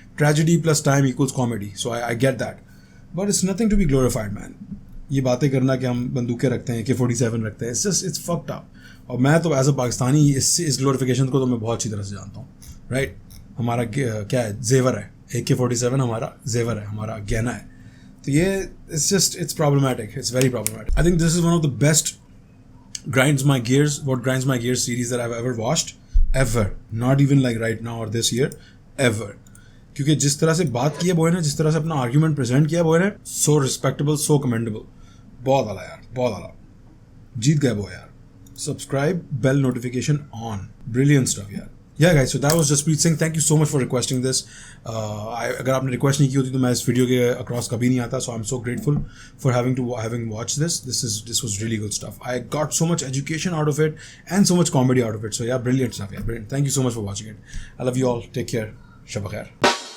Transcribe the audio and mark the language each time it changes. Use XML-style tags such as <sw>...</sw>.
<en>Tragedy plus time equals comedy, so I get that, but it's nothing to be glorified man.</en> <hi>ये बातें करना कि हम बंदूकें रखते हैं, AK-47 रखते हैं,</hi> <en>It's just, it's fucked up.</en> <hi>और मैं तो एज अ पाकिस्तानी इस ग्लोरिफिकेशन को तो मैं बहुत अच्छी तरह से जानता हूँ, राइट? हमारा क्या है, जेवर है. AK-47 हमारा जेवर है, हमारा गहना है.</hi> <en>तो ये it's just, it's problematic, it's very problematic. I think this is one of the best grinds my gears series that I've ever watched, ever, not even like right now or this year, ever.</en> <hi>क्योंकि जिस तरह से बात की है boy ने, जिस तरह से अपना आर्ग्यूमेंट प्रेजेंट किया बॉय ने,</hi> <en>So respectable, so commendable.</en> <hi>बहुत आला यार, बहुत आला. जीत गए बॉय यार.</hi> <en>Subscribe, bell notification on. Brilliant stuff</en> <hi>यार.</hi> <en>Yeah guys, so that was Jaspreet Singh. Thank you so much for requesting this.</en> <hi>अगर आपने रिक्वेस्ट नहीं की होती तो मैं इस वीडियो के अक्रॉस कभी नहीं आता.</hi> <en>So I'm so grateful for having watched this. This was really good stuff. I got so much education out of it and so much comedy out of it. So yeah, brilliant stuff. Yeah, brilliant. Thank you so much for watching it. I love you all. Take care. Shabba khair.</en>